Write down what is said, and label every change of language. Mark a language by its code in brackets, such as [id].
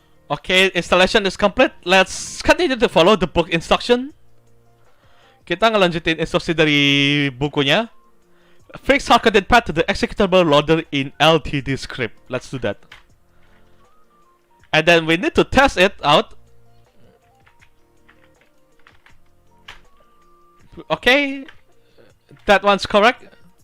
[en] Okay, installation is complete. Let's continue to follow the book instruction. [id] Kita ngelanjutin instruksi dari bukunya. [en] Fix hard-coded path to the executable loader in LTD script. Let's do that. And then we need to test it out. Okay, that one's correct.